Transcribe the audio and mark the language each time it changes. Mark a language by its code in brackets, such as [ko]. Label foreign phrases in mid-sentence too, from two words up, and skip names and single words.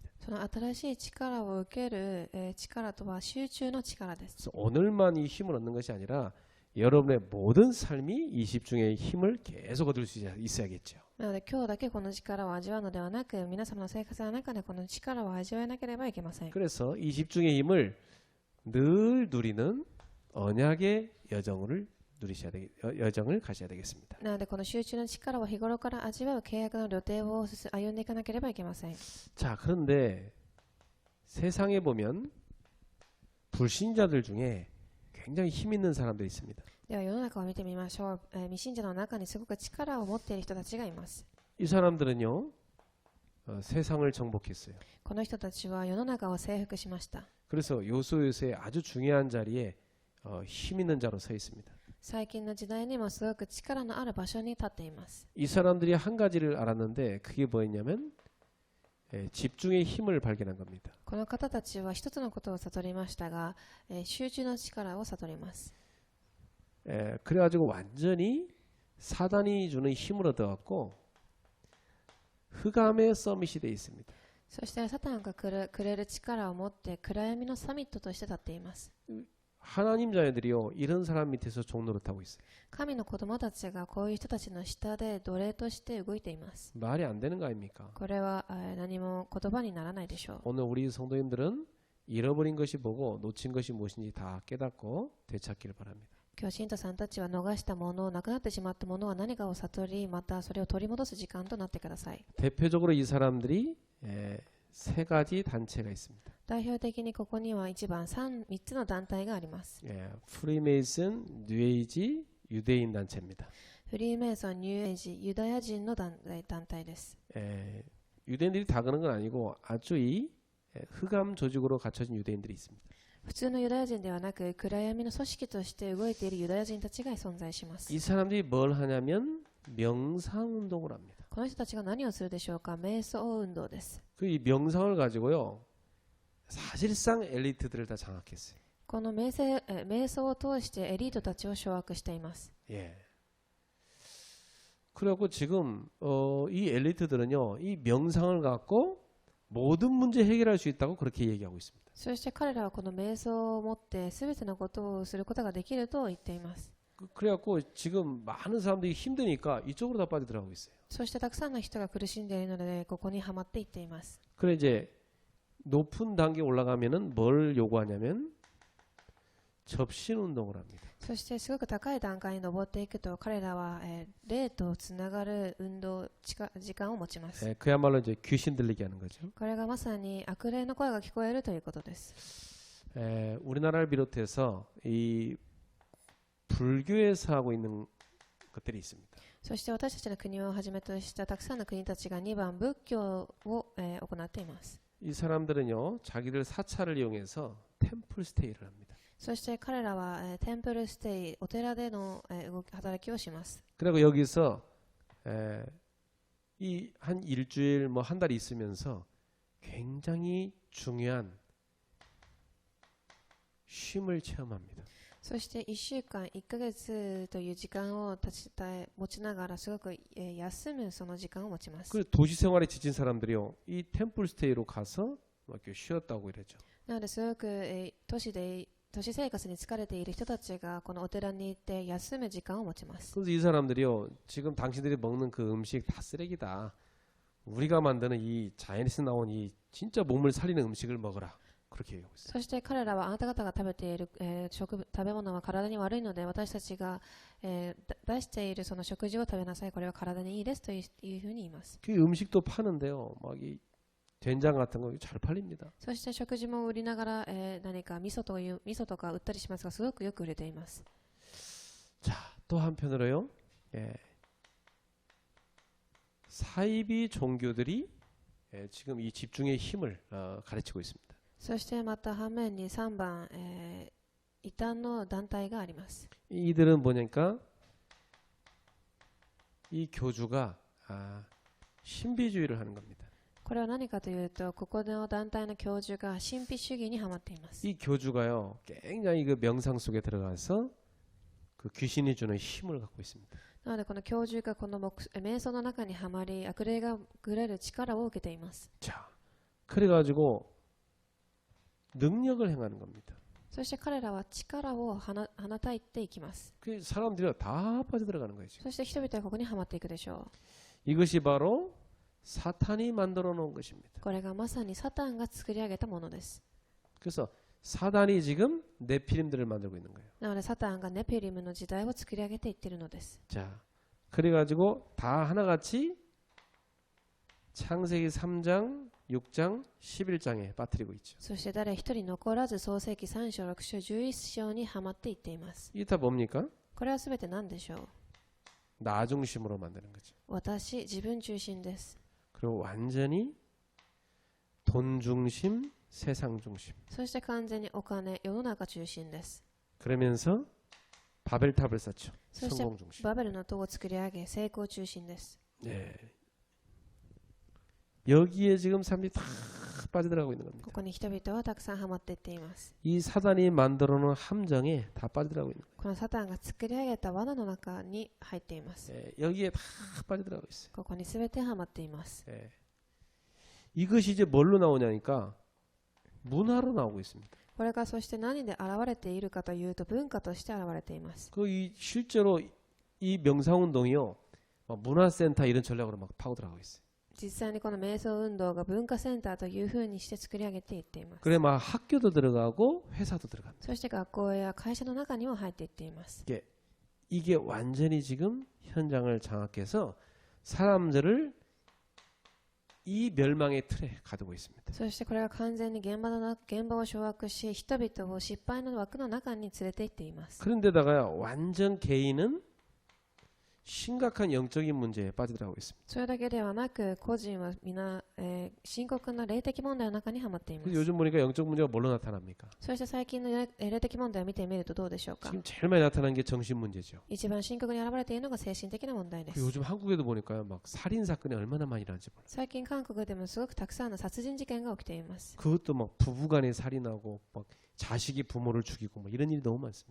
[ja] その新しい力を受ける力とは集中の力です。 [ko] 그래서 오늘만 이 힘을 얻는 것이 아니라 여러분의 모든 삶이 이 집중의 힘을 계속 얻을 수 있어야겠죠. [ja] なので今日だけこの力を味わうのではなく、皆様の生活の中でこの力を味わえなければいけません。 [ko] 그래서 이 집중의 힘을 늘 누리는 언약의 여정을 가셔야 되겠습니다. [ja] なのでこの集中の力を日頃から味わう契約の旅程を歩んでいかなければいけません。 [ko] 자, 그런데 세상에 보면 불신자들 중에 굉장히 힘 있는 사람들이 있습니다. [ja] では世の中を見てみましょう。未信者の中にすごく力を持っている人たちがいます。 [ko] 이 사람들은요, 세상을 정복했어요. [ja] この人たちは世の中を征服しました。 [ko] 그래서 요소요소의 아주 중요한 자리에 힘 있는 자로 서 있습니다. [ja] 最近の時代にもすごく力のある場所に立っています。 [ko] 이 사람들이 한 가지를 알았는데 그게 뭐였냐면 집중의 힘을 발견한 겁니다. [ja] この方たちは一つのことを悟りましたが、集中の力を悟ります。 [ko] 그래가지고 완전히 사단이 주는 힘을 얻어갖고 흑암의 서밋이 되어 있습니다. [ja] そしてサタンがくれる力を持って暗闇のサミットとして立っています。 [ko] 하나님 자녀들이요 이런 사람 밑에서 종노릇하고 있어요. [ja] 神の子供たちがこういう人たちの下で奴隷として動いています。 [ko] 말이 안 되는 거 아닙니까? [ja] これは何も言葉にならないでしょう。 [ko] 오늘 우리 성도님들은 잃어버린 것이 뭐고 놓친 것이 무엇인지 다 깨닫고 되찾기를 바랍니다. [ja] 今日信徒さんたちは逃したもの、なくなってしまったものは何かを悟り、またそれを取り戻す時間となってください。 [ko] 대표적으로 이 사람들이 세 가지 단체가 있습니다. [ja] 代表的にここには3つの団体があります。 [ko] 프리메이슨, 뉴에이지, 유대인 단체입니다. [ja] フリーメイソン、ニューエイジ、ユダヤ人の団体です。 [ko] 유대인들이 다 그런 건 아니고 아주 이 흑암 조직으로 갖춰진 유대인들이 있습니다. [ja] 普通のユダヤ人ではなく、暗闇の組織として動いているユダヤ人たちが存在します。 [ko] 이 사람들이 뭘 하냐면 명상 운동을 합니다. [ja] この人たちが何をするでしょうか？瞑想運動です。 [ko] 그 이 명상을 가지고요 사실상 엘리트들을 다 장악했어요. [ja] この瞑想を通してエリートたちを掌握しています。 [ko] 그리고 지금 이 엘리트들은요 이 명상을 갖고 모든 문제 해결할 수 있다고 그렇게 얘기하고 있습니다. [ja] そして彼らはこの瞑想を持って全てのことをすることができると言っています。 [ko] 그래갖고 지금 많은 사람들이 힘드니까 이쪽으로 다 빠져들어가고 있어요. [ja] そしてたくさんの人が苦しんでいるのでここにはまっていっています。 [ko] 그래 이제 높은 단계 올라가면은 뭘 요구하냐면 접신 운동을 합니다. [ja] そしてすごく高い段階に登っていくと彼らは、霊とつながる運動時間を持ちます。 [ko] 그야말로 이제 귀신 들리게 하는 거죠. [ja] これがまさに悪霊の声が聞こえるということです。 [ko] 우리나라를 비롯해서 이 불교에서 하고 있는 것들이 있습니다. [ja] そして私たちの国をはじめとしたたくさんの国たちが2番仏教を、行っています。 [ko] 이 사람들은요 자기들 사찰을 이용해서 템플 스테이를 합니다. [ja] そして彼らは、テンプルステイ、お寺での、働きをします。 [ko] 그리고 여기서 이 한 일주일 뭐 한 달 있으면서 굉장히 중요한 쉼을 체험합니다. [ja] そして1週間、1ヶ月という時間を持ちながらすごく、休むその時間を持ちます。 [ko] 그 도시 생활에 지친 사람들이요 이 템플 스테이로 가서 막 이렇게 쉬었다고 이러죠. [ja] なのですごく、都市生活に疲れている人たちがこのお寺に行って休む時間を持ちます。 [ko] 그래서 이 사람들이요 지금 당신들이 먹는 그 음식 다 쓰레기다. 우리가 만드는 이 자연에서 나온 이 진짜 몸을 살리는 음식을 먹어라. 그렇게 얘기하고 있어요. [ja] そして彼らはあなた方が食べている、食べ物は体に悪いので私たちが、出しているその食事を食べなさい。これは体にいいですというふうに言います。 [ko] 그 음식도 파는데요. 막 이 된장 같은 거 잘 팔립니다. [ja] そして食事も売りながら、何か味噌とか売ったりしますがすごくよく売れています。 [ko] 자, 또 한편으로요. 사이비 종교들이 지금 이 집중의 힘을 가르치고 있습니다. [ja] そしてまた反面に3番、異端の団体があります。 [ko] 이들은 뭐냐니까 이 교주가 신비주의를 하는 겁니다. [ja] これは何かというとここの団体の教授が神秘主義にハマっています。 [ko] 이 교주가요 굉장히 그 명상 속에 들어가서 그 귀신이 주는 힘을 갖고 있습니다. [ja] なのでこの教授がこの瞑想の中にはまり悪霊がぐれる力を受けています。 [ko] 자, 그래가지고 능력을 행하는 겁니다. [ja] そして彼らは力を放たいていきます。 [ko] 그 사람들이 다 빠져들어가는 거죠. [ja] そして人々はここにはまっていくでしょ [ko] 이것이 바로 사탄이 만들어 놓은 것입니다. [ja] う。これがまさにサタンが作り上げたものです。 [ko] 그래서 사단이 지금 네피림들을 만들고 있는 거예요. [ja] なのでサタンがネペリムの時代を作り上げていっているのです。 [ko] 자, 그래가지고 다 하나같이 창세기 3장, 6장, 11장에 빠뜨리고 있죠. [ja] そして誰一人残らず創世記3章6章11章にはまっていっています。 [ko] 이게 다 뭡니까? [ja] これはすべて何でしょう。 [ko] 나 중심으로 만드는 거죠. [ja] 私、自分中心です。 [ko] 그리고 완전히 돈 중심, 세상 중심. [ja] そして完全にお金、世の中中心です。 그러면서 바벨탑을 쌓죠. そして [ko] 성공 중심. [ja] バベルの塔を作り上げ、成功中心です。 [ko] 네. 여기에 지금 사람들이 다 빠져들어가고 있는 겁니다. [ja] ここに人々はたくさんはまっていっています。 [ko] 이 사단이 만들어 놓은 함정에 다 빠져들어가고 있는 [ja] このサタンが作り上げた罠の中に入っています。 [ko] 거예요. 여기에 다 빠져들어가고 있어요. [ja] ここにすべてはまっています。 [ko] 이것이 이제 뭘로 나오냐니까 문화로 나오고 있습니다. [ja] これがそして何で現れているかというと文化として現れています。 [ko] 실제로 이 명상운동이요 문화센터 이런 전략으로 막 파고 들어가고 있어요. [ja] 実際にこの瞑想運動が文化センターというふうにして作り上げていっています。 [ko] 그래 막 학교도 들어가고 회사도 들어갑니다. [ja] そして学校や会社の中にも入っていっています。 [ko] 이게 완전히 지금 현장을 장악해서 사람들을 이 멸망의 틀에 가두고 있습니다. [ja] そしてこれが完全に現場を掌握し、人々を失敗の枠の中に連れて行っています。 [ko] 그런데다가 완전 개인은 심각한 영적인 문제에 빠져들어가고 있습니다. [ja] それだけではなく、個人は皆、深刻な霊的問題の中にはまっています。 [ko] 요즘 보니까 영적 문제가 뭘로 나타납니까? [ja] そして最近の霊的問題を見てみるとどうでしょうか。 [ko] 지금 제일 많이 나타나는 게 정신 문제죠. [ja] 一番深刻に現れているのが精神的な問題で [ko] 그리고 [ja] す。 [ko] 요즘 한국에도 보니까요, 막 살인 사건이 얼마나 많이 일어나는지 몰라요. [ja] 最近韓国でもすごくたくさんの殺人事件が起きています。 [ko] 그것도 막 부부간에 살인하고 막 자식이 부모를 죽이고 뭐 이런 일이 너무 많습니다.